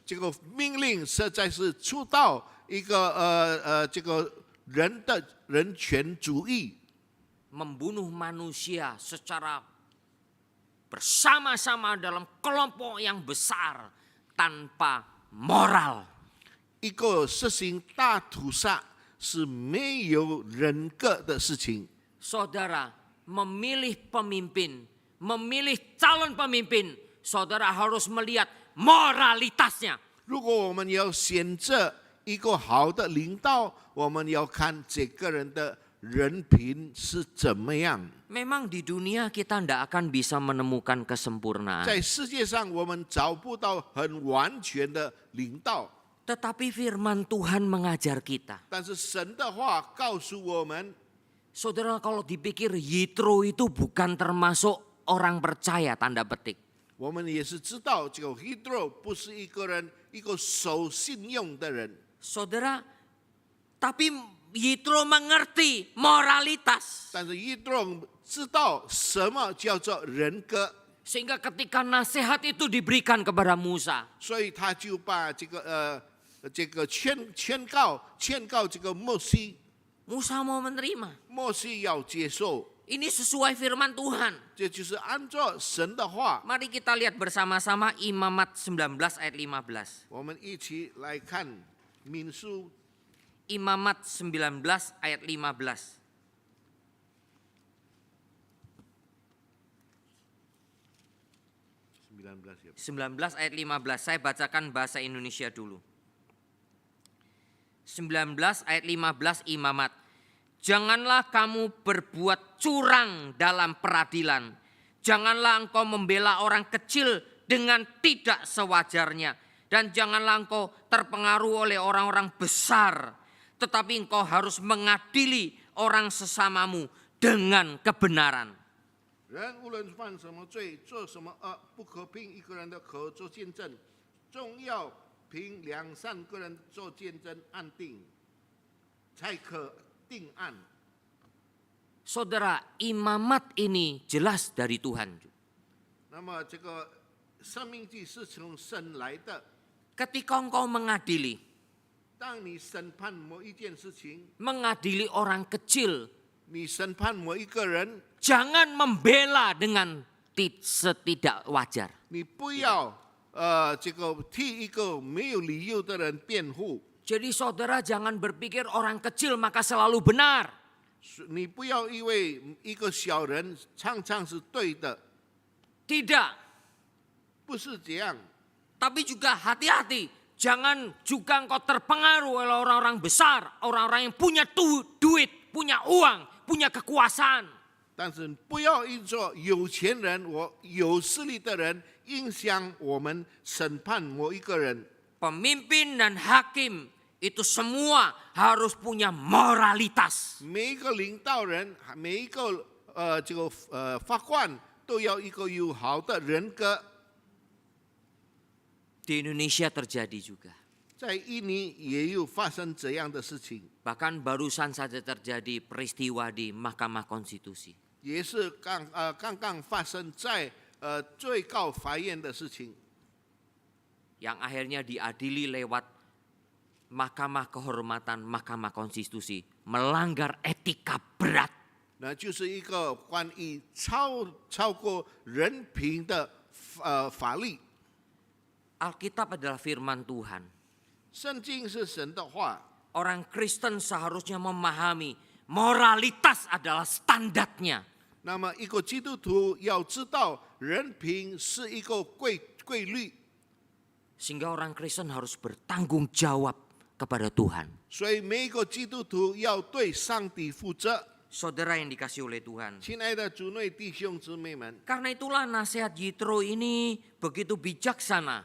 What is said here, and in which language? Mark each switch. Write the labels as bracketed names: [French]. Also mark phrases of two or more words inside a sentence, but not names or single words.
[Chinese] 这个命令实在是触到一个这个人的人权主义， [Indonesian] Membunuh manusia secara bersama-sama dalam kelompok yang besar tanpa moral. [Chinese] 一个实行大屠杀是没有人格的事情。 [Indonesian] Saudara memilih pemimpin, memilih calon pemimpin, saudara harus melihat moralitasnya. [Chinese] 如果我们要选择一个好的领导，我们要看这个人的人品是怎么样。 [Indonesian] Memang di dunia kita tidak akan bisa menemukan kesempurnaan. [Chinese] 在世界上，我们找不到很完全的领导， [Indonesian] Tetapi firman Tuhan mengajar kita. [Chinese] 但是神的话告诉我们， [Indonesian] Saudara kalau dipikir Yitro itu bukan termasuk orang percaya tanda petik. [Chinese] 我们也是知道这个 Hitler 不是一个人，一个守信用的人。 [Indonesian] Saudara, tapi Yitro mengerti moralitas. [Chinese] 但是 Hitler 知道什么叫做人格， [Indonesian] Sehingga ketika nasihat itu diberikan kepada Musa. [Chinese] 所以他就把这个劝告这个摩西， [Indonesian] Musa mau menerima. [Chinese] 摩西要接受， [Indonesian] Ini sesuai firman Tuhan. [Chinese] 这就是按照神的话。 [Indonesian] Mari kita lihat bersama-sama Imamat 19 ayat 15. [Chinese] 我们一起来看民数 [Indonesian] Imamat 19 ayat 15. 19 ayat 15. Saya bacakan bahasa Indonesia dulu. 19 ayat 15 Imamat. Janganlah kamu berbuat curang dalam peradilan. Janganlah engkau membela orang kecil dengan tidak sewajarnya. Dan janganlah engkau terpengaruh oleh orang-orang besar. Tetapi engkau harus mengadili orang sesamamu dengan kebenaran. [Chinese] 人无论犯什么罪，做什么恶，不可凭一个人的口做见证，总要凭两三个人做见证安定，才可定案。 [Indonesian] Saudara, imamat ini jelas dari Tuhan. [Chinese] 那么这个生命记是从神来的。 [Indonesian] Ketika engkau mengadili, [Chinese] 当你审判某一件事情， [Indonesian] mengadili orang kecil, [Chinese] 你审判某一个人， [Indonesian] jangan membela dengan setidak wajar. [Chinese] 你不要这个替一个没有理由的人辩护， [Indonesian] Jadi saudara jangan berpikir orang kecil maka selalu benar. [Chinese] 你不要因为一个小人常常是对的， [Indonesian] Tidak, [Chinese] 不是这样。 [Indonesian] tapi juga hati-hati. Jangan juga engkau terpengaruh oleh orang-orang besar, orang-orang yang punya duit, punya uang, punya kekuasaan. [Chinese] 但是不要因着有钱人、有势力的人影响我们审判某一个人。 [Indonesian] Pemimpin dan hakim itu semua harus punya moralitas. [Chinese] 每一个领导人，每一个这个法官都要一个有好的人格。 [Indonesian] Di Indonesia terjadi juga. [Chinese] 在印尼也有发生这样的事情， [Indonesian] Bahkan barusan saja terjadi peristiwa di Mahkamah Konstitusi. [Chinese] 也是刚刚发生在最高法院的事情， [Indonesian] Yang akhirnya diadili lewat Mahkamah Kehormatan Mahkamah Konstitusi. Melanggar etika berat. [Chinese] 那就是一个关于超过人品的法律。 [Indonesian] Alkitab adalah firman Tuhan. [Chinese] 圣经是神的话， [Indonesian] Orang Kristen seharusnya memahami moralitas adalah standarnya. [Chinese] 那么一个基督徒要知道人品是一个规律， [Indonesian] Sehingga orang Kristen harus bertanggung jawab kepada Tuhan. [Chinese] 所以每一个基督徒要对上帝负责。 [Indonesian] Saudara yang dikasih oleh Tuhan. [Chinese] 亲爱的主内弟兄姊妹们， [Indonesian] Karena itulah nasihat Yitro ini begitu bijaksana.